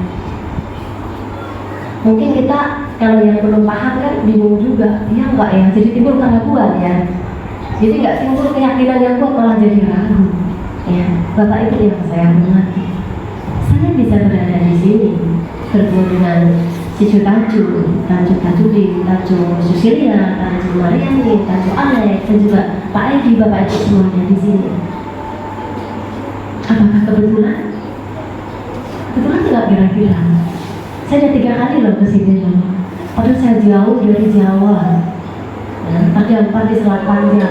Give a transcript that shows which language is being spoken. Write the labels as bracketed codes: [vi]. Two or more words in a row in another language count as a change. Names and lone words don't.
[id] Mungkin kita kalau yang belum paham kan bingung juga, ya enggak ya, jadi timbul keraguan ya. Jadi nggak timbul keyakinan yang kuat, malah jadi ragu ya. Bapak Ibu yang saya hormati, saya bisa berada di sini bertemu dengan Cicu Tanju, Tanju Tajudin, Tanju Susilia, Tanju Mariani, Tanju Alex, dan juga Pak Edi, Bapak Ibu semuanya di sini. Apakah kebetulan? Kebetulan nggak kira-kira? Saya ada 3 kali loh ke sini loh. Padahal saya jauh dari Jawa. Ya, ada 4 di Selat Panjang.